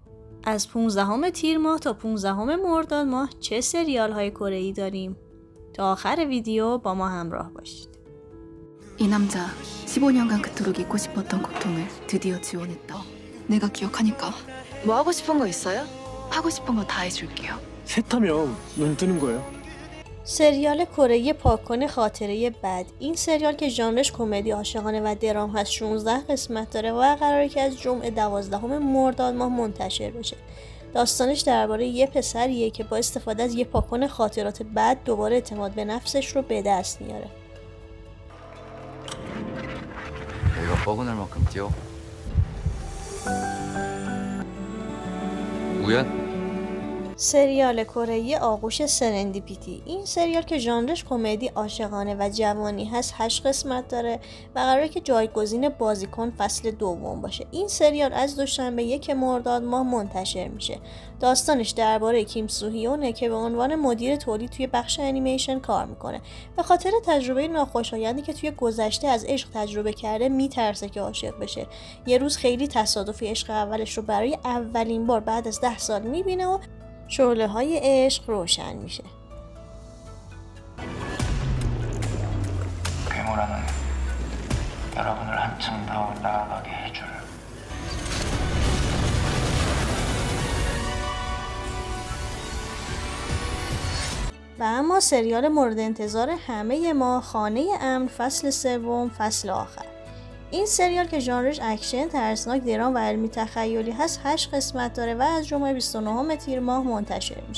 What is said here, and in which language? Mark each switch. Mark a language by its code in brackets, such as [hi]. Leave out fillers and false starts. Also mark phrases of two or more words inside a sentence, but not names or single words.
[fa] از 15 تیر ماه تا 15 مرداد ماه چه سریال های کره‌ای داریم؟ تا آخر ویدیو با ما همراه باشید. [ko] 이 남자 15년간 그토록 잊고 싶었던 고통을 드디어 지워냈다. 내가 기억하니까. 뭐 하고 싶은 거 있어요? 하고 싶은 거 다 해줄게요. 셋하면 눈 뜨는 거예요. [fa] سریال کره‌ای پاک‌کن خاطره بد. این سریال که ژانرش کمدی عاشقانه و درام هست 16 قسمت داره و قراره که از جمعه 12 مرداد ماه منتشر بشه. داستانش درباره یه پسریه که با استفاده از یه پاک‌کن خاطرات بد دوباره اعتماد به نفسش رو به دست میاره. [ko] 내가 뻐근할 만큼 뛰어. 우연? [fa] سریال کره‌ای آغوش سرندیپیتی. این سریال که ژانرش کمدی عاشقانه و جوانی هست 8 قسمت داره و قراره که جایگزین بازیکن فصل دوم باشه. این سریال از دوشنبه 1 مرداد ماه منتشر میشه. داستانش درباره کیم سوهیونه که به عنوان مدیر تولید توی بخش انیمیشن کار میکنه. به خاطر تجربه ناخوشایندی که توی گذشته از عشق تجربه کرده میترسه که عاشق بشه. یه روز خیلی تصادفی عشق اولش رو برای اولین بار بعد از 10 سال میبینه و شعله‌های عشق روشن میشه. [ko] 괴물하는 여러분을 한층 더 나아가게 해줄 [fa] و اما سریال مورد انتظار همه ما، خانه امن فصل سوم، فصل آخر. این سریال که ژانرش اکشن، ترسناک، درام و علمی تخیلی هست 8 قسمت داره و از جمعه 29 تیر ماه منتشر میشه.